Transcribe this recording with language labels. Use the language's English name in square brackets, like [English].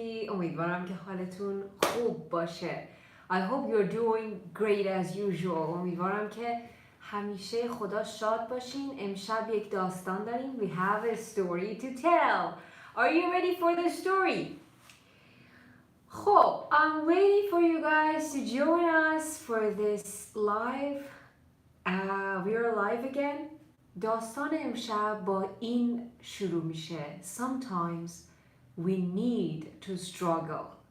[Persian] امیدوارم که حالتون خوب باشه. [English] I hope you're doing great as usual. [Persian] امیدوارم که همیشه خدا شاد باشین. امشب یک داستان داریم. [English] We have a story to tell. Are you ready for the story? خب, I'm waiting for you guys to join us for this live. We are live again. [Persian] داستان امشب با این شروع میشه. [English] Sometimes we need to struggle.